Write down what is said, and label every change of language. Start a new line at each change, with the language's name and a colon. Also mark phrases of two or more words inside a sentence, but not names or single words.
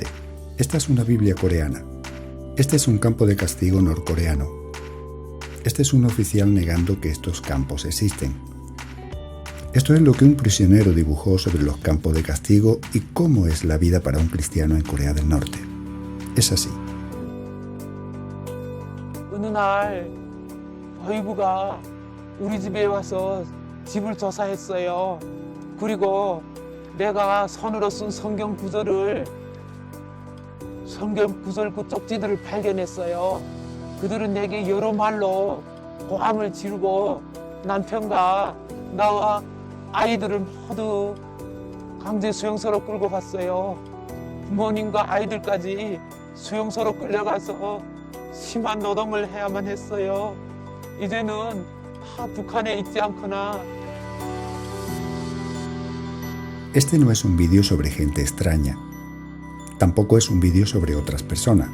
Spanish: Esta es una Biblia coreana. Este es un campo de castigo norcoreano. Este es un oficial negando que estos campos existen. Esto es lo que un prisionero dibujó sobre los campos de castigo y cómo es la vida para un cristiano en Corea del Norte. Es así.
Korean: 어이구가 우리 집에 와서 집을 조사했어요. 그리고 내가 손으로 쓴 성경 구절 그 쪽지들을 발견했어요. 그들은 내게 여러 말로 고함을 지르고 남편과 나와 아이들을 모두 강제 수용소로 끌고 갔어요. 부모님과 아이들까지 수용소로 끌려가서 심한 노동을 해야만 했어요. 이제는 다 북한에 있지 않거나.
Spanish: Este no es un vídeo sobre gente extraña. Tampoco es un vídeo sobre otras personas.